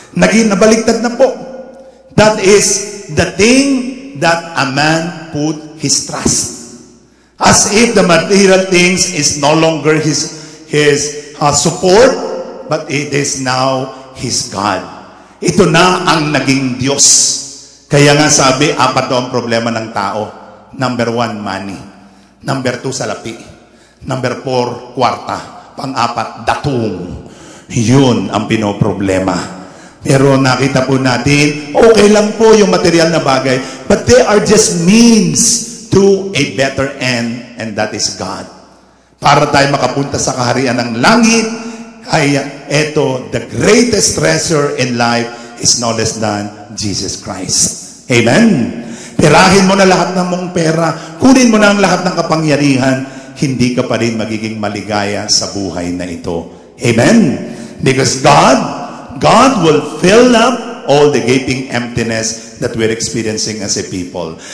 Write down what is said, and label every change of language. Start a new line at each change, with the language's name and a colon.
Filipino: Nabaliktad na po.
English: That is the thing that a man put his trust. As if the material things is no longer his support, but it is now his God.
Filipino: Ito na ang naging Diyos. Kaya nga sabi, apat daw ang problema ng tao.
English: Number 1, money. Number 2, salapi. Number 4, kwarta.
Filipino: Pang-apat, datung. Yun ang pinoproblema. Pero nakita po natin, okay lang po yung material na bagay,
English: but they are just means to a better end, and that is God.
Filipino: Para tayo makapunta sa kaharian ng langit, ay eto,
English: the greatest treasure in life is no less than Jesus Christ. Amen?
Filipino: Perahin mo na lahat ng mong pera, kunin mo na ang lahat ng kapangyarihan, hindi ka pa rin magiging maligaya sa buhay na ito. Amen?
English: Because God will fill up all the gaping emptiness that we're experiencing as a people.